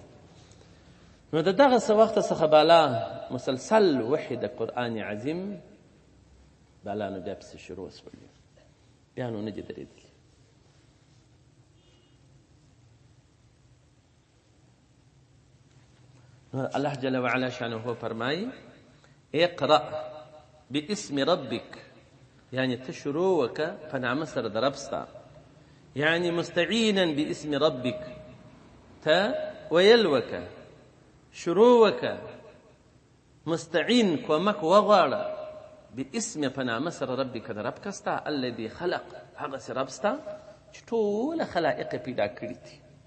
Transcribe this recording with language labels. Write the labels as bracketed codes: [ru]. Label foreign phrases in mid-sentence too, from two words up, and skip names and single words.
[ps] نو د دغه څه وخته څخه بالا مسلسل وحي د قرآن عظیم بالا نو بیا پسې شروع شولې، بیا نو نه دي درېدلي. الله جل وعلا شانه فرمایي [ar] اقرأ باسم ربك، [ps] يعني تشروع وکه په نامه سره د رب ستا، [ar] يعني مستعینا باسم ربك، [ps] ته ویل وکه شروع وکه مستعین کومک وغواړه باسم په نامه سره ربک د رب کستا، [ar] الذي خلق، [ps] هغسې رب ستا چې ټوله خلائق پیدا کړي دي.